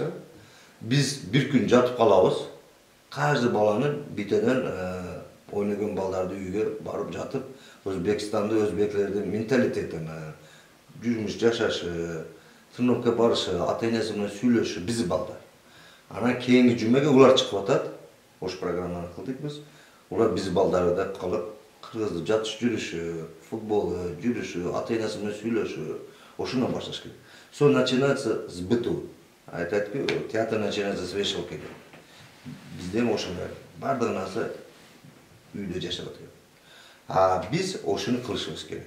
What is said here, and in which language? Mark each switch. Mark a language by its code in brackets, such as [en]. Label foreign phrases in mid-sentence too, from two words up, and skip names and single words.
[uz] Biz bir kun yotib qolamiz. Qaysi bolani bitadan o'ynagan bolalarni uyiga borib yotib, O'zbekistonda o'zbeklarning mentalitetini, yurmush yashashi, sinfga borishi, ota-onasi bilan suylashi bizi bolalar. Ana keyingi jumaga ular chiqib o'tadi. O'sha programmani qildik biz. Ular bizi bolalarda qolib, qirg'izda yotish yurishi, futbol yurishi, ota-onasi bilan suylashi, o'shundan boshlash kerak. [ru] So начинается с быту. Aytadiki, teatr начинается с вешалки. [uz] Bizda ham o'shunday. Barcha narsa uyda yashab o'tgan. Biz o'shuni qilishimiz kerak.